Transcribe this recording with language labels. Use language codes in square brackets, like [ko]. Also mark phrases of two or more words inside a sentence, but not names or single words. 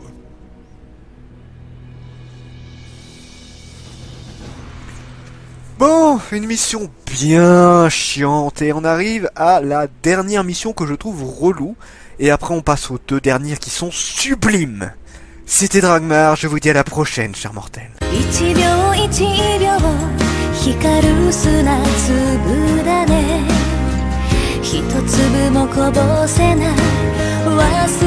[fr] Bon, une mission bien chiante et on arrive à la dernière mission que je trouve relou. Et après on passe aux deux dernières qui sont sublimes. C'était Dragmar, je vous dis à la prochaine, chers mortels. [ja] 1 秒1秒光る砂粒だね一粒もこぼせない